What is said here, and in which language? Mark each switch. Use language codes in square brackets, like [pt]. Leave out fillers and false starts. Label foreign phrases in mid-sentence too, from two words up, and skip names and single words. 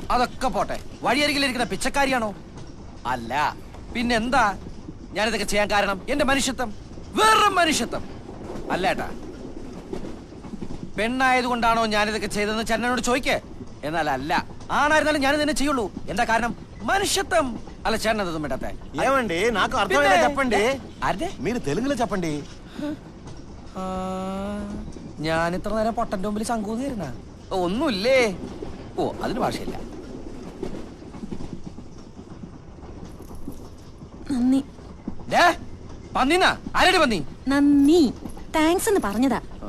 [ml] അതൊക്കെ പോട്ടെ, വഴിയരികിലിരിക്കുന്ന പിച്ചക്കാരിയാണോ? അല്ല പിന്നെന്താ ഞാനിതൊക്കെ ചെയ്യാൻ കാരണം? എന്റെ മനുഷ്യത്വം, വെറും മനുഷ്യത്വം. അല്ല ഏട്ടാ, പെണ്ണായതുകൊണ്ടാണോ ഞാനിതൊക്കെ ചെയ്തതെന്ന് ചന്നനോട് ചോദിക്കേ. എന്നാൽ അല്ല, ആണായിരുന്നാലും ഞാനിത് തന്നെ ചെയ്യുള്ളൂ. എന്താ കാരണം? മനുഷ്യത്వం. అలా చేరనదు మేటతే [te] ఏమండి నాకు అర్థమైందా చెప్పండి. అరే మీరు తెలుగులో చెప్పండి. [ml] ഞാൻ ഇത്ര നേരം പൊട്ടന്റെ മുമ്പിൽ ശങ്കൂന്നിരുന്ന ഒന്നുമില്ലേ? ഓ അതിന് ഭാഷയില്ല. നന്ദി. പന്നിന്നാ? ആരടി പന്നി? നന്ദി, താങ്ക്സ് എന്ന് പറഞ്ഞതാ.